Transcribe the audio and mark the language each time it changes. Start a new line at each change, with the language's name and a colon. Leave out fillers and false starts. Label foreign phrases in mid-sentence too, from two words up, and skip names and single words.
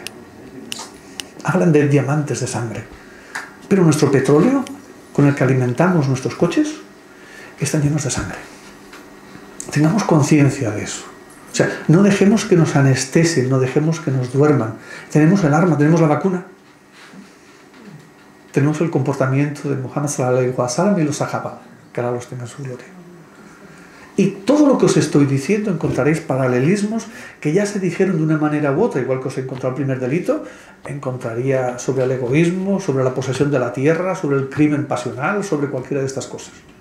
Spanish: Hablan de diamantes de sangre. Pero nuestro petróleo, con el que alimentamos nuestros coches, están llenos de sangre. Tengamos conciencia de eso. O sea, no dejemos que nos anestesien, no dejemos que nos duerman. Tenemos el arma, tenemos la vacuna. Tenemos el comportamiento de Muhammad
Arabic: صلى الله عليه وسلم
Spanish: y los sahaba, que ahora los tenga en su gloria. Y todo lo que os estoy diciendo encontraréis paralelismos que ya se dijeron de una manera u otra, igual que os he encontrado el primer delito, encontraría sobre el egoísmo, sobre la posesión de la tierra, sobre el crimen pasional, sobre cualquiera de estas cosas.